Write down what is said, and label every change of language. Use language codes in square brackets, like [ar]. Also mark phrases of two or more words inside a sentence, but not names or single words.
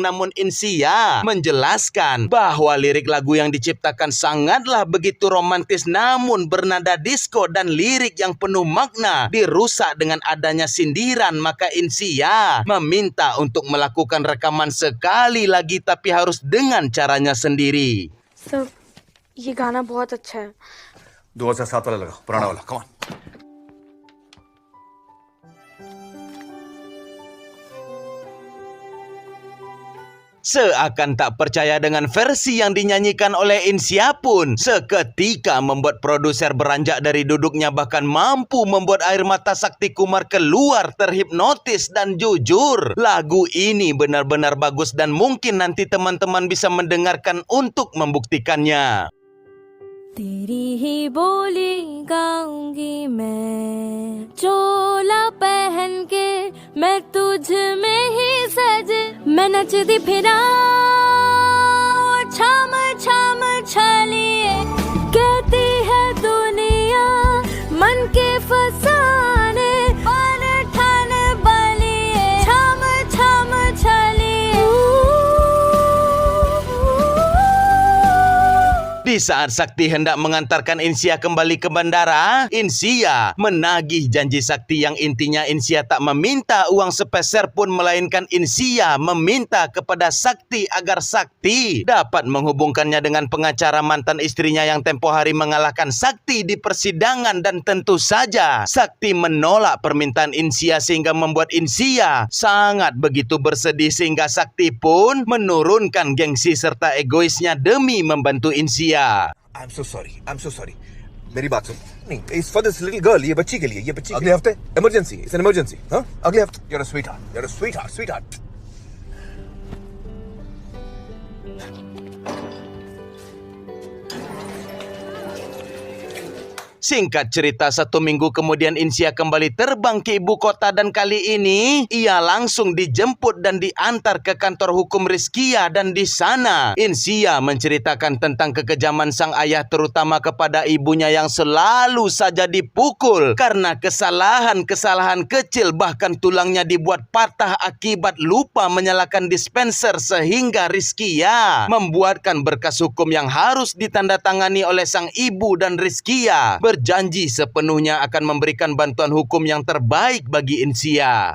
[id] Namun Insia menjelaskan bahwa lirik lagu yang diciptakan sangatlah begitu romantis namun bernada disco dan lirik yang penuh makna dirusak dengan adanya sindiran. Maka Insia meminta untuk melakukan rekaman sekali lagi tapi harus dengan caranya sendiri. [hi] सर, ये गाना बहुत अच्छा है। 2007 वाला लगा, पुराना वाला, [en] come on. [id] Seakan tak percaya dengan versi yang dinyanyikan oleh Insia pun seketika membuat produser beranjak dari duduknya, bahkan mampu membuat air mata Sakti Kumar keluar terhipnotis. Dan jujur, lagu ini benar-benar bagus dan mungkin nanti teman-teman bisa mendengarkan untuk membuktikannya. [hi] तेरी ही बोली गाऊंगी मैं, चोला पहन के मैं तुझ में ही सज, मैं नचती फिरा छम छम छलिए, कहती है दुनिया मन के फसाने पर ठन बलिए, छम छम छलिए। [id] Di saat Sakti hendak mengantarkan Insia kembali ke bandara, Insia menagih janji Sakti yang intinya Insia tak meminta uang sepeser pun, melainkan Insia meminta kepada Sakti agar Sakti dapat menghubungkannya dengan pengacara mantan istrinya yang tempo hari mengalahkan Sakti di persidangan. Dan tentu saja Sakti menolak permintaan Insia sehingga membuat Insia sangat begitu bersedih sehingga Sakti pun menurunkan gengsi serta egoisnya demi membantu Insia. [en] I'm so sorry. [hi] मेरी बात सुन नहीं [en] it's for this little girl [hi] ये बच्ची के लिए ये बच्ची अगले हफ्ते इमरजेंसी [en] it's an emergency [hi] हाँ अगले हफ्ते [en] you're a sweetheart [id] Singkat cerita, 1 minggu kemudian Insia kembali terbang ke ibu kota dan kali ini ia langsung dijemput dan diantar ke kantor hukum Rizkia dan di sana Insia menceritakan tentang kekejaman sang ayah terutama kepada ibunya yang selalu saja dipukul karena kesalahan-kesalahan kecil, bahkan tulangnya dibuat patah akibat lupa menyalakan dispenser sehingga Rizkia membuatkan berkas hukum yang harus ditandatangani oleh sang ibu dan Rizkia berjanji sepenuhnya akan memberikan bantuan hukum yang terbaik bagi Insia.